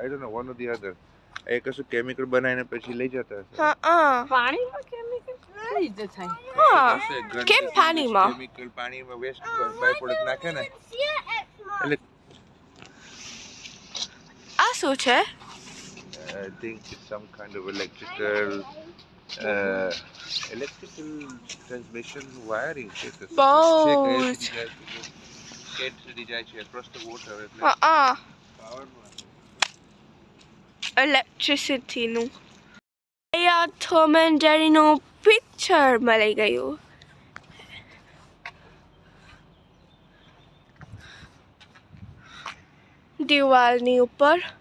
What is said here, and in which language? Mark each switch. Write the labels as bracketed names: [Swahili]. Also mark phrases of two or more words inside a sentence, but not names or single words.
[English] I don't know one or the other. [Gujarati] એ કશું કેમિકલ બનાવીને પછી લઈ જતા હશે. હા પાણીમાં કેમિકલ કઈ રીતે થાય? હા હશે, ગંદકી કેમ પાણીમાં? કેમિકલ પાણીમાં વેસ્ટ બાય પ્રોડક્ટ નાખે ને એટલે આ શું છે? [English] I think it's some kind of electrical transmission wiring છે. [Gujarati] બહુ જ. કેટ સુધી જાય છે [English] across the water [Gujarati] એટલે હા પાવરનું ઇલેક્ટ્રિસિટીનું. અહીંયા ટોમ એન્ડ જેરીનું પિક્ચર મળી ગયું. દિવાલની ઉપર.